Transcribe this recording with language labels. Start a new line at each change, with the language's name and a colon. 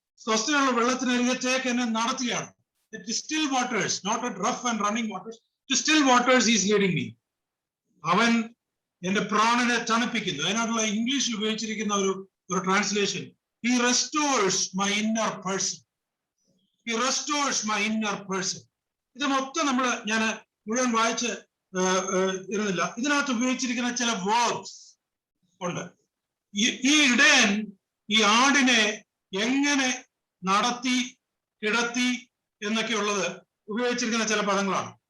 Malayalam: സ്വസ്ഥയുള്ള വെള്ളത്തിനരികത്തേക്ക് എന്നെ നടത്തുകയാണ്.
English: Still waters, not at rough and running waters, to still waters is leading me.
Malayalam: അവൻ എന്റെ പ്രാണനെ തണുപ്പിക്കുന്നു. അതിനകത്തുള്ള ഇംഗ്ലീഷിൽ ഉപയോഗിച്ചിരിക്കുന്ന ഒരു translation,
English: he restores my inner person. He restores my inner person.
Malayalam: ഇത് മൊത്തം ഞാൻ മുഴുവൻ വായിച്ച് ഇരുന്നില്ല. ഇതിനകത്ത് ഉപയോഗിച്ചിരിക്കുന്ന ചില വേർബ്സ് ഉണ്ട്. ഈ ഇടയൻ ഈ ആടിനെ എങ്ങനെ നടത്തി കിടത്തി എന്നൊക്കെയുള്ളത് ഉപയോഗിച്ചിരിക്കുന്ന ചില പദങ്ങളാണ്.